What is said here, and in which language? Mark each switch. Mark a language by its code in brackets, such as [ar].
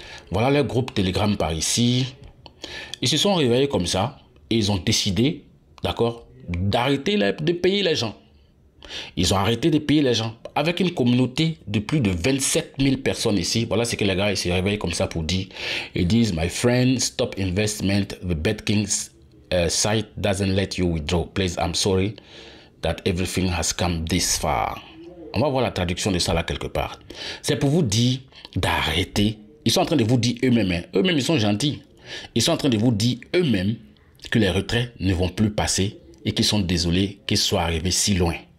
[fr] Voilà le groupe Telegram par ici. Ils se sont réveillés comme ça et ils ont décidé, d'accord, d'arrêter de payer les gens. Ils ont arrêté de payer les gens avec une communauté de plus de 27 000 personnes ici. Voilà ce que les gars ils se réveillent comme ça pour dire. Ils disent, [en] my friend, stop investment. The BetKing site doesn't let you withdraw. Please, I'm sorry that everything has come this far. [fr] On va voir la traduction de ça là quelque part. C'est pour vous dire d'arrêter. Ils sont en train de vous dire eux-mêmes, hein. Eux-mêmes ils sont gentils. Ils sont en train de vous dire eux-mêmes que les retraits ne vont plus passer et qu'ils sont désolés qu'ils soient arrivés si loin.